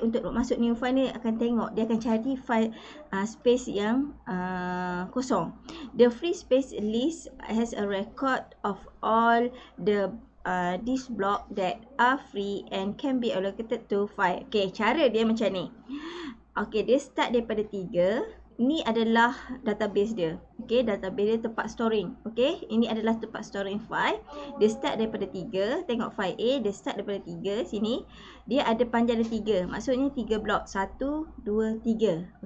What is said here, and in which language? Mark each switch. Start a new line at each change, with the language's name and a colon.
Malay: Untuk masuk new file ni akan tengok, dia akan cari file space yang kosong.
English: The free space list has a record of all the this block that are free and can be allocated to file.
Malay: Okay, cara dia macam ni. Okay, dia start daripada 3. Ini adalah database dia. Okey, database dia tempat storing. Okey, ini adalah tempat storing file. Dia start daripada 3. Tengok file A, dia start daripada 3 sini. Dia ada panjang dia 3. Maksudnya 3 blok. 1, 2, 3.